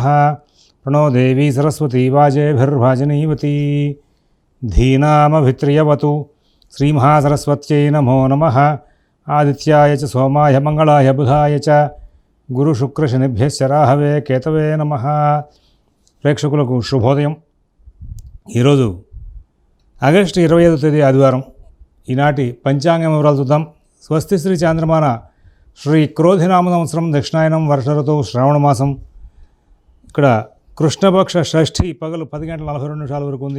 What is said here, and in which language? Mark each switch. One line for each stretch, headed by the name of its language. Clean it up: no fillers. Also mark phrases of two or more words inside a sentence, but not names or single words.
Sanskrit: प्रणो देवी सरस्वती वाजेभिर्भाजनीवती धीनामभित्रियवतु श्रीमहासरस्वत्यै नमो नमः। आदित्याय च सोमाय मंगलाय बुधाय च गुरुशुक्रशनिभ्यश्च राहवे केतवे नमः।
Telugu: ప్రేక్షకులకు శుభోదయం। ఈరోజు ఆగస్టు 25వ తేదీ ఆదివారం। ఈనాటి పంచాంగం వివరాలు చూద్దాం। స్వస్తి శ్రీ చాంద్రమాన శ్రీ క్రోధినామ సంవత్సరం దక్షిణాయనం వర్ష ఋతువు శ్రావణ మాసం। ఇక్కడ కృష్ణపక్ష షష్ఠి పగలు 10:42 వరకు ఉంది।